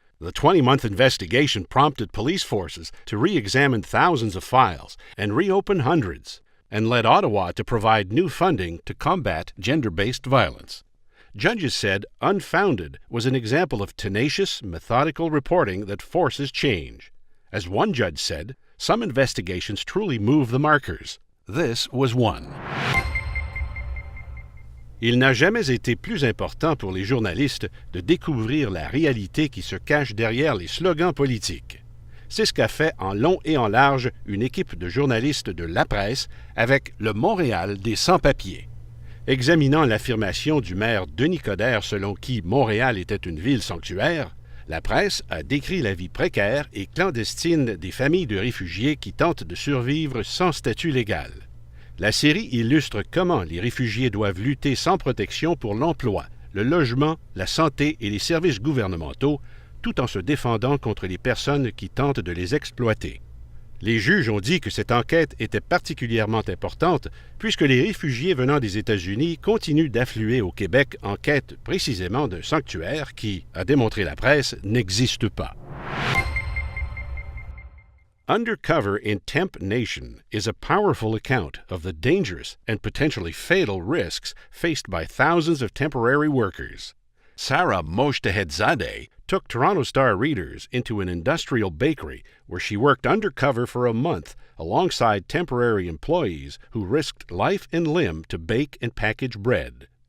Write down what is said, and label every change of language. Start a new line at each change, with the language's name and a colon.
English: The 20-month investigation prompted police forces to re-examine thousands of files and reopen hundreds, and led Ottawa to provide new funding to combat gender-based violence. Judges said unfounded was an example of tenacious, methodical reporting that forces change. As one judge said, some investigations truly move the markers. This was one.
French: Il n'a jamais été plus important pour les journalistes de découvrir la réalité qui se cache derrière les slogans politiques. C'est ce qu'a fait en long et en large une équipe de journalistes de La Presse avec le Montréal des sans-papiers. Examinant l'affirmation du maire Denis selon qui Montréal était une ville sanctuaire, La Presse a décrit la vie précaire et clandestine des familles de réfugiés qui tentent de survivre sans statut légal. La série illustre comment les réfugiés doivent lutter sans protection pour l'emploi, le logement, la santé et les services gouvernementaux, tout en se défendant contre les personnes qui tentent de les exploiter. Les juges ont dit que cette enquête était particulièrement importante puisque les réfugiés venant des États-Unis continuent d'affluer au Québec en quête précisément d'un sanctuaire qui, a démontré La Presse, n'existe pas.
English: Undercover in Temp Nation is a powerful account of the dangerous and potentially fatal risks faced by thousands of temporary workers. Sarah Moshtehedzadeh took Toronto Star readers into an industrial bakery where she worked undercover for a month alongside temporary employees who risked life and limb to bake and package bread.